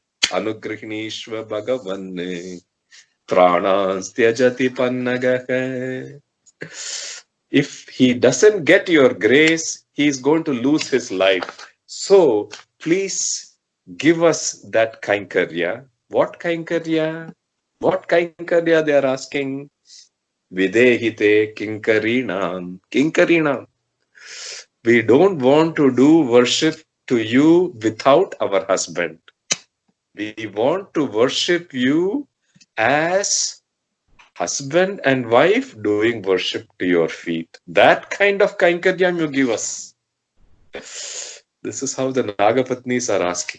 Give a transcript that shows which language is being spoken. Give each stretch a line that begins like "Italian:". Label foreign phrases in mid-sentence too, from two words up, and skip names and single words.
Sanskrit: अनुगृहीष्व भगवन् प्राणान् त्यजति पन्नगः.
English: If he doesn't get your grace, he is going to lose his life. So, please give us that kainkarya. What kainkarya? What kainkarya they are asking?
Sanskrit: विदेहि ते किङ्करीणाम्। किङ्करीणाम्.
English: We don't want to do worship to you without our husband. We want to worship you as husband and wife doing worship to your feet. That kind of kainkaryam you give us. This is how the Nagapatnis are asking.